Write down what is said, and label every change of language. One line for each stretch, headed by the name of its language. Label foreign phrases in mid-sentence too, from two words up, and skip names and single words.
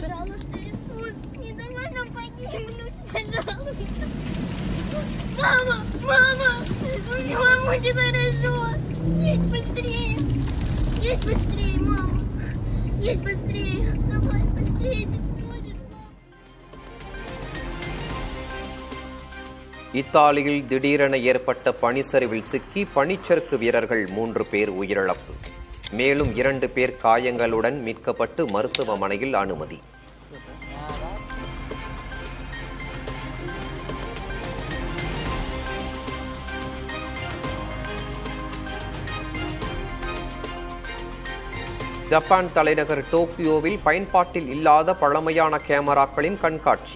Russian: Пожалуйста, Иисус, не давай нам погибнуть, пожалуйста. Мама, мама, мама, будет хорошо. Едь быстрее, мама. Едь быстрее, давай быстрее, ты сможешь, мама.
Tamil: இத்தாலியில் திடீரென ஏற்பட்ட பனிச்சரிவில் சிக்கி பனிச்சறுக்கு வீரர்கள் 3 பேர் உயிரிழப்பு. மேலும் 2 பேர் காயங்களுடன் மீட்கப்பட்டு மருத்துவமனையில் அனுமதி. ஜப்பான் தலைநகர் டோக்கியோவில் பயன்பாட்டில் இல்லாத பழமையான கேமராக்களின் கண்காட்சி.